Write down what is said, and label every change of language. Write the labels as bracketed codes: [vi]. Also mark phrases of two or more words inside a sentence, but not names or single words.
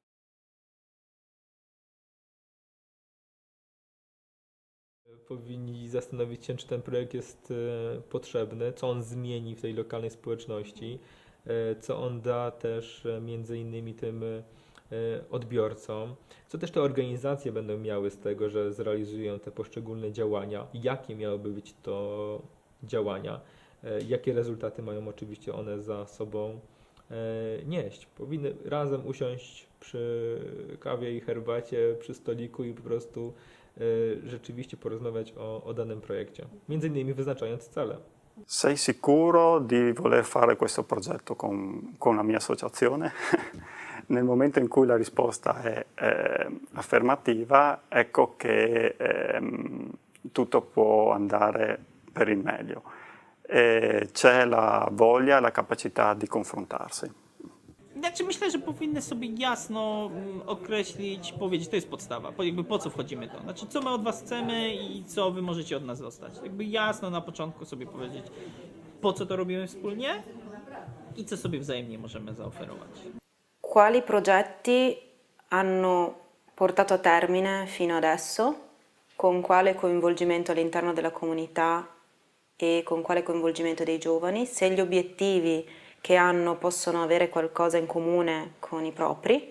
[pl] Powinni zastanowić się, czy ten projekt jest potrzebny, co on zmieni w tej lokalnej społeczności, co on da też między innymi tym odbiorcom, co też te organizacje będą miały z tego, że zrealizują te poszczególne działania, jakie miałyby być to działania, jakie rezultaty mają oczywiście one za sobą nieść. Powinny razem usiąść przy kawie i herbacie, przy stoliku i po prostu rzeczywiście porozmawiać o danym projekcie, między innymi wyznaczając cele. [it] Sei sicuro di voler fare questo progetto con la mia associazione? Nel momento in cui la risposta è affermativa, ecco che tutto può andare per il meglio. C'è la voglia e la capacità di confrontarsi. [pl] Znaczy myślę, że powinny sobie jasno określić, powiedzieć, to jest podstawa, jakby po co wchodzimy to. Znaczy co my od was chcemy i co wy możecie od nas dostać. Jakby jasno na początku sobie powiedzieć, po co to robimy wspólnie i co sobie wzajemnie możemy zaoferować. [it] Quali progetti hanno portato a termine fino adesso? Con quale coinvolgimento all'interno della comunità e con quale coinvolgimento dei giovani? Se gli obiettivi che hanno possono avere qualcosa in comune con i propri.